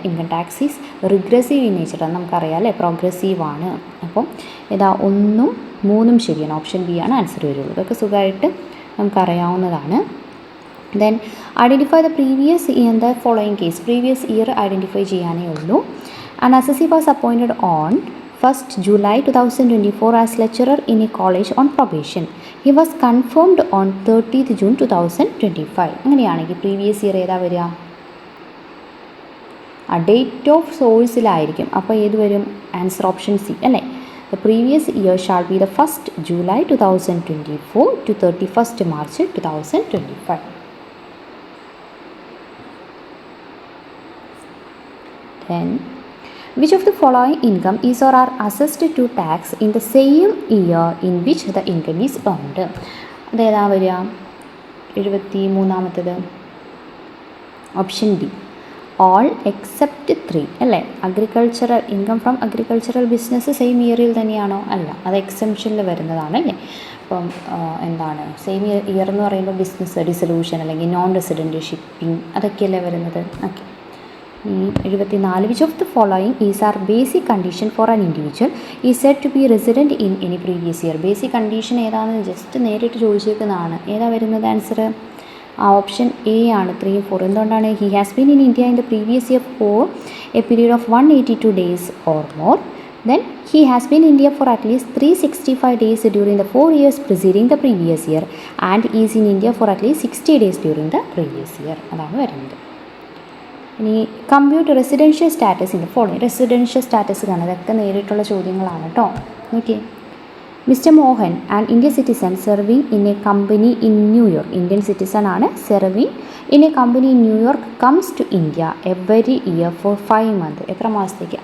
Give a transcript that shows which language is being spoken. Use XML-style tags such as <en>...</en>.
<en>income tax is regressive in nature</en> <ml>എന്ന് നമുക്കറിയാം അല്ലേ, പ്രോഗ്രസീവ് ആണ്. അപ്പം ഇതാ 1ഉം 3ഉം ശരിയാണ്. ഓപ്ഷൻ ബി ആണ് ആൻസർ വരുള്ളൂ. ഇതൊക്കെ സുഖമായിട്ട് നമുക്കറിയാവുന്നതാണ്.</ml> <en>Then identify the previous year the following case.</en> <ml>Previous year identify ചെയ്യാനേ ഉള്ളൂ.</ml> <en>An assessee was appointed on 1st July 2024 as lecturer in a college on probation. He was confirmed on 30th June 2025.</en> <ml>അങ്ങനെയാണെങ്കിൽ previous year ഏതാ വരിക? Date of സോഴ്സിലായിരിക്കും. അപ്പോൾ ഏത് വരും? Answer option C അല്ലേ.</ml> <en>The previous year shall be the 1st July 2024 to 31st March 2025. Then which of the following income is or are assessed to tax in the same year in which the income is earned?</en> <ml>അതേതാ വരിക? 73ാമത്തത് option D all except 3 അല്ലേ. Agricultural income from agricultural business same ഇയറിൽ തന്നെയാണോ? അല്ല, അത് എക്സെംഷനിൽ വരുന്നതാണ് അല്ലേ. അപ്പം എന്താണ് സെയിം ഇയർ എന്ന് പറയുമ്പോൾ ബിസിനസ് ഡിസൊല്യൂഷൻ അല്ലെങ്കിൽ നോൺ റെസിഡൻറ്റ് ഷിപ്പിംഗ് അതൊക്കെയല്ലേ വരുന്നത്. Okay.</ml> <en>74 which of the following is are basic condition for an individual is said to be resident in any previous year.</en> <ml>Basic condition ഏതാണെന്ന് ജസ്റ്റ് നേരിട്ട് ചോദിച്ചേക്കുന്നതാണ്. ഏതാ വരുന്നത് answer? Option A ആണ് 3 4. എന്തുകൊണ്ടാണ്?</ml> <en>He has been in India in the previous year for a period of 182 days or more. Then he has been in India for at least 365 days during the 4 years preceding the previous year and is in India for at least 60 days during the previous year.</en> <ml>അതാണ് വരുന്നത്. ഇനി</ml> <en>Compute residential status in the following.</en> <ml>Residential status കാണാം, ഇതൊക്കെ നേരിട്ടുള്ള ചോദ്യങ്ങളാണ് കേട്ടോ. Okay.</ml> <en>Mister Mohan and Indian citizen serving in a company in New York. Indian citizen ആണ്, serving in a company in New York comes to India every year for 5 months.</en> <ml>എത്ര മാസത്തേക്ക്?</ml>